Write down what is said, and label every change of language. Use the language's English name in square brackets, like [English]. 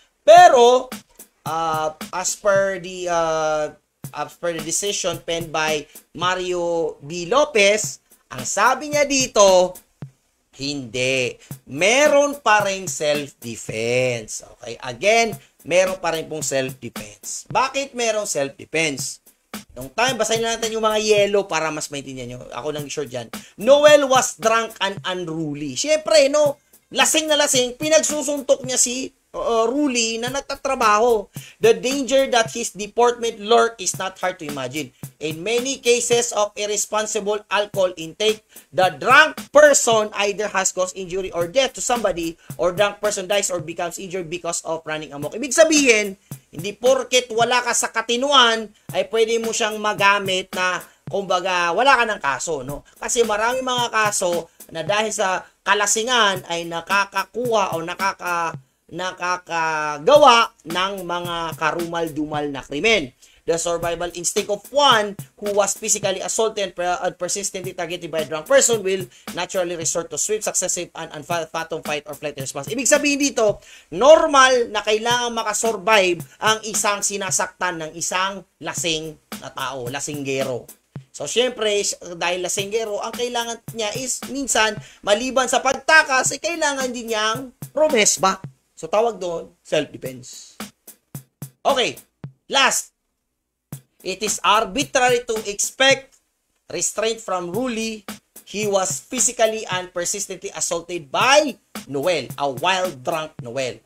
[Filipino] Pero, [English] as per the decision penned by Mario B. [Filipino] Lopez, ang sabi niya dito, hindi. Meron pa rin self-defense. Okay? Again, meron pa rin pong self-defense. Bakit meron self-defense? Nung time, basahin natin yung mga yellow para mas maintindihan nyo. Ako nang sure dyan. [English] Noel was drunk and unruly. [Filipino] Siyempre, no? Lasing na lasing, pinagsusuntok niya si Ruly na nagtatrabaho. [English] The danger that his deportment lurk is not hard to imagine. In many cases of irresponsible alcohol intake, the drunk person either has caused injury or death to somebody, or drunk person dies or becomes injured because of running amok. [Filipino] Ibig sabihin, hindi porket wala ka sa katinuan, ay pwede mo siyang magamit na, kumbaga, wala ka ng kaso, no? Kasi marami mga kaso na dahil sa kalasingan ay nakakakuha o nakakagawa ng mga karumal-dumal na krimen. [English] The survival instinct of one who was physically assaulted and persistently targeted by a drunk person will naturally resort to swift, successive, and phantom fight or flight response. [Filipino] Ibig sabihin dito, normal na kailangan makasurvive ang isang sinasaktan ng isang lasing na tao, lasinggero. So, syempre, dahil lasinggero, ang kailangan niya is, minsan, maliban sa pagtakas, kailangan din niyang rumesba. So, tawag doon, self-defense. Okay, last. [English] It is arbitrary to expect restraint from Ruly. He was physically and persistently assaulted by Noel, a wild drunk Noel.